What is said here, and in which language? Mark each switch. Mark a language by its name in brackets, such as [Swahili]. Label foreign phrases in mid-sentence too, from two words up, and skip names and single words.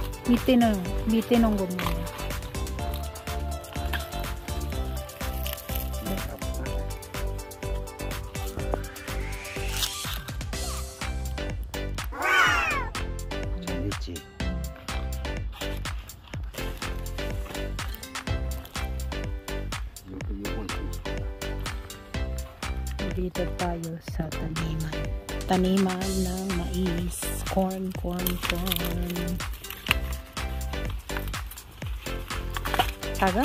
[Korean] 밑에 놓은 거 뭐야? 잘했지. [Filipino] Dito tayo sa taniman ng mais, corn. [Korean] 작아?